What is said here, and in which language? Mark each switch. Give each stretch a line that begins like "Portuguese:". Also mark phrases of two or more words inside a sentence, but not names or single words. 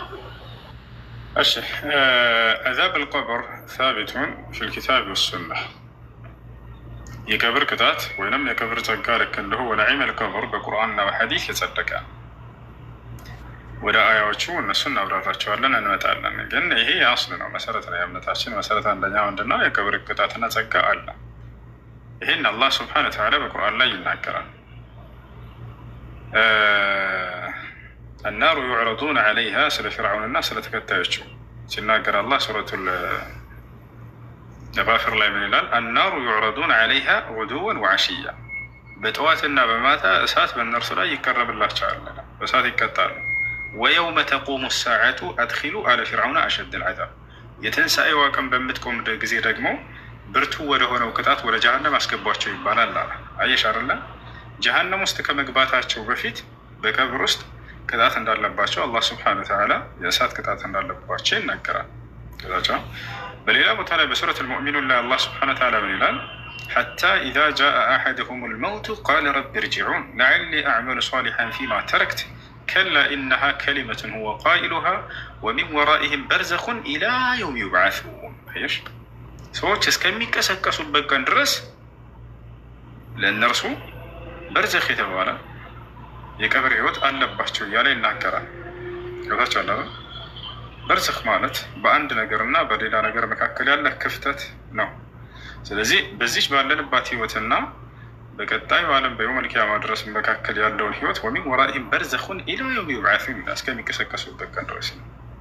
Amharic: እሺ
Arabic: عذاب القبر ثابت في الكتاب والسنة
Amharic: የቀብር ቅጣት ወይንም የቀብር ጸጋ ልክ እንደሁ
Arabic: ونعيم القبر
Amharic: በቁርአንና በሐዲስ የጸደቀ ወደ አያዎቹ እነሱን እናብራራቸዋለን እንመጣለን። ግን ይሄ አስል ነው፣ መሰረት ነው። የእምነታችን መሰረት አንደኛ ምንድነው? የቀብር ቅጣትና ጸጋ አለ። ይሄን አላህ
Arabic: سبحانه وتعالى
Amharic: በቁርአን ላይ ይናገራል።
Arabic: النار يعرضون عليها
Amharic: ስለ ፊርዓውንና ስለ ተከታዮቹ ሲናገር አላህ ሱረቱል ጋፊር ላይ ምን ይላል?
Arabic: النار يعرضون عليها غدوا وعشيا
Amharic: በጠዋትና በማታ እሳት በእነርሱ ላይ ይቀረብላቸዋል፣ በእሳት ይቀጣሉ።
Arabic: ويوم تقوم الساعة أدخلوا على فرعون أشد العذاب
Amharic: የትንሣኤዋ ቀን በምትቆም ጊዜ ደግሞ ብርቱ ወደ ሆነው ቅጣት ወደ ጀሃነም አስገቧቸው ይባላል። አየሽ አይደለ? ጀሃነም ውስጥ ከመግባታቸው በፊት በቀብር ውስጥ ቅጣት እንዳለባቸው አላህ
Arabic: سبحانه وتعالى
Amharic: የእሳት ቅጣት እንዳለባቸው ይናገራል። ከዛቸው በሌላ ቦታ ላይ በሱረት አልሙእሚኑን ላይ አላህ
Arabic: سبحانه وتعالى
Amharic: ምን ይላል?
Arabic: حتى إذا جاء أحدهم الموت قال رب ارجعون لعلي أعمل صالحا فيما تركت كلا إنها كلمة هو قائلها ومن ورائهم برزخ إلى يوم يبعثون.
Amharic: ايش ሰዎች እስከሚቀሰቀሱበት ቀን ድረስ ለእነርሱ በርዘኽ የተባለ የቀብር ህይወት አለባቸው እያለ ይናገራል። ከታቸው አለ በርዘኽ ማለት በአንድ ነገርና በሌላ ነገር መካከል ያለ ክፍተት ነው። ስለዚህ በዚህ ባለንባት ህይወትና በቀጣዩ ዓለም
Arabic: بيوم القيامة
Amharic: ድረስ መካከል ያለውን ህይወት
Arabic: ومن ورائهم برزخ إلى يوم يبعثون
Amharic: እስከሚቀሰቀሱበት ቀን ድረስ ነው።